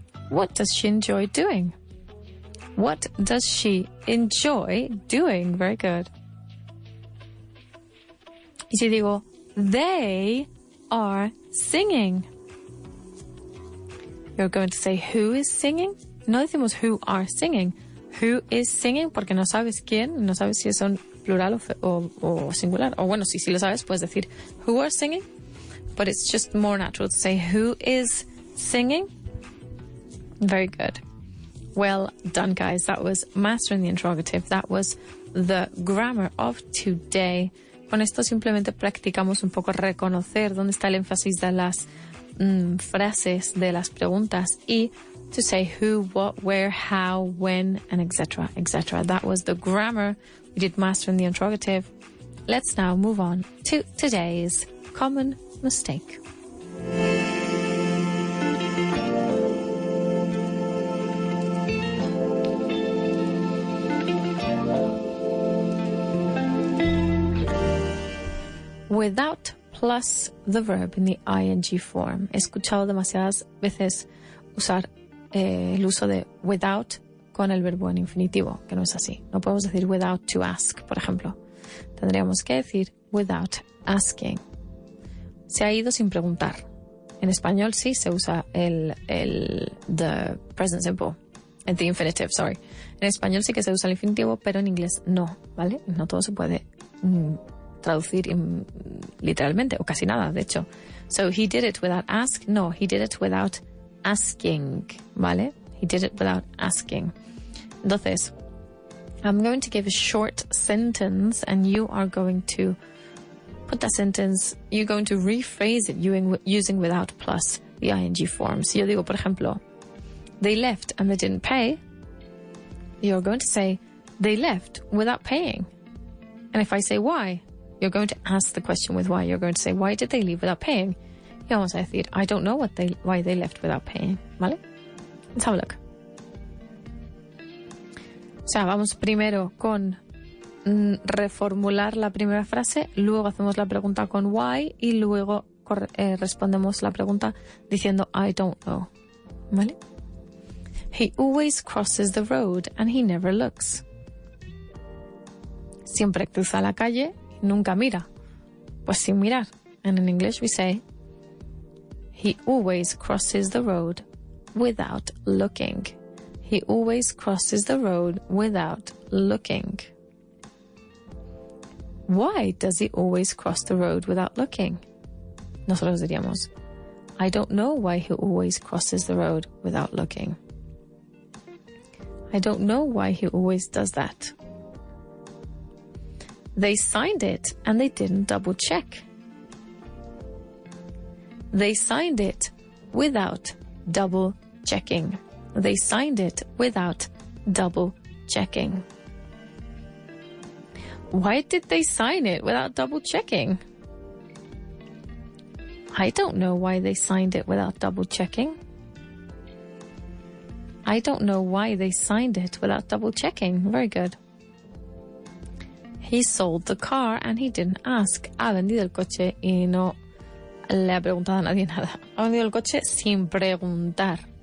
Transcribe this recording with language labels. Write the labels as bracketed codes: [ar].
[en] What does she enjoy doing? What does she enjoy doing? Very good. [es] Y si digo, [en] they are singing, you're going to say, who is singing? [es] No decimos [en] who are singing. Who is singing? [es] Porque no sabes quién, no sabes si son plural o singular. O bueno, si lo sabes, puedes decir [en] who are singing. But it's just more natural to say who is singing. Very good. Well done, guys. That was mastering the interrogative. That was the grammar of today. [es] Con esto simplemente practicamos un poco reconocer dónde está el énfasis de las frases, de las preguntas, y [en] to say who, what, where, how, when, and etc., etc. That was the grammar. We did mastering the interrogative. Let's now move on to today's common mistake. Without plus the verb in the ing form. [es] He escuchado demasiadas veces usar el uso de without con el verbo en infinitivo, que no es así. No podemos decir [en] without to ask, [es] por ejemplo. Tendríamos que decir [en] without asking. [es] Se ha ido sin preguntar. En español sí se usa [en] the present simple, the infinitive, sorry. [es] En español sí que se usa el infinitivo, pero en inglés no, ¿vale? No todo se puede traducir literalmente, o casi nada, de hecho. [en] So, he did it without ask. No, he did it without asking, [es] ¿vale? [en] He did it without asking. [es] Entonces, [en] I'm going to give a short sentence and you are going to put that sentence, you're going to rephrase it using without plus the ing form. [es] Si yo digo, por ejemplo, [en] they left and they didn't pay, you're going to say, they left without paying. And if I say why, you're going to ask the question with why. You're going to say, why did they leave without paying? [es] Y vamos a decir, [en] I don't know why they left without paying. [es] ¿Vale? [en] Let's have a look. [es] O sea, vamos primero con reformular la primera frase, luego hacemos la pregunta con why y luego respondemos la pregunta diciendo [en] I don't know. [es] ¿Vale? [en] He always crosses the road and he never looks. [es] Siempre cruza la calle y nunca mira. Pues sin mirar. [en] And in English we say, he always crosses the road without looking. He always crosses the road without looking. Why does he always cross the road without looking? [es] Nosotros diríamos, [en] I don't know why he always crosses the road without looking. I don't know why he always does that. They signed it and they didn't double check. They signed it without double checking. They signed it without double checking. Why did they sign it without double checking? I don't know why they signed it without double checking. I don't know why they signed it without double checking. Very good. He sold the car and he didn't ask. [es] Ha vendido el coche y no le ha preguntado a nadie nada. Ha vendido el coche sin preguntar.